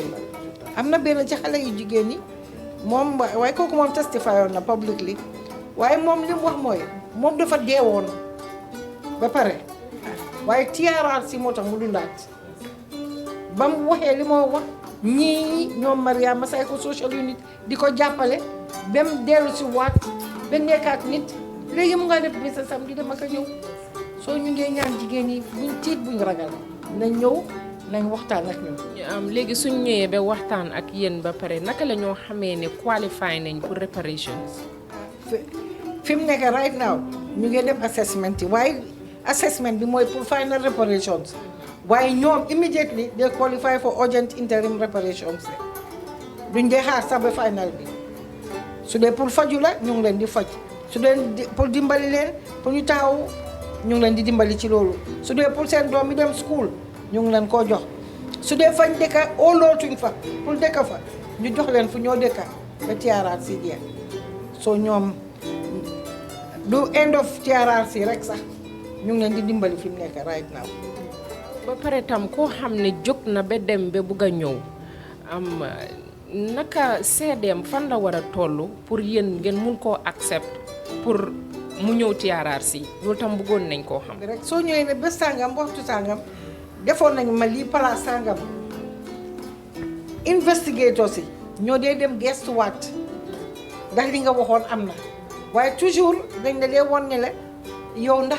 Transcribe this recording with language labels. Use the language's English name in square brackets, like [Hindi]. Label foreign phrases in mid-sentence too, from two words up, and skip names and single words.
[Wolof] yi am na benn ci xale yu jigéen yi moom waaye kooku moom testify na publicly waaye moom li mu wax mooy moom dafa deewoon ba pare waaye TRRC moo tax mu dundaat ba mu waxee li moo wax ñii ñoom Mariama [English] psychosocial unit [Wolof] di ko jàppale ba mu dellu si waat ba nekkaat nit léegi mu nga def bi sa samedi dama ko ñëw soo ñu ngee ñaan jigéen yi buñ tiit buñ ragal nañ ñëw nañ waxtaan ak ñun. léegi suñ ñëwee ba waxtaan ak yéen ba pare naka la ñoo xamee ne qualify nañ pour reparations. fi mu nekk [English] right now [Wolof] ñu ngi def assessment yi waaye assessment bi mooy pour [English] final reparations [Wolof] waaye ñoom [English] immediately they qualify for urgent interim reparations [Wolof] duñ dee xaar sax ba final bi su dee pour faju la ñu ngi leen di faj su dee pour dimbali leen pour ñu taxaw ñu ngi leen di dimbali ci loolu su dee pour seen doom yi dem school ñu ngi leen koo jox su dee fañ dëkka óolootuñ fa pour dëkka fa ñu jox leen fu ñoo dëkka ba TRRC jeex soo ñoom du [English] end of TRRC [Wolof] rek sax ñu ngi leen di dimbali fi mu nekk [English] right now. [Wolof] ba pare tam koo xam ne jóg na ba dem ba bugg a ñëw naka seedeem fan la war a toll pour yéen ngeen mun koo accept pour mu ñëw TRRC loolu tam bëggoon nañ koo xam. rek soo ñëwee ne bés sàngam waxtu sàngam defoon nañ ma lii place sàngam investigators yi ñoo dee dem gestuwaat ndax li nga waxoon am na waaye toujours dañ la dee won ne la yow ndax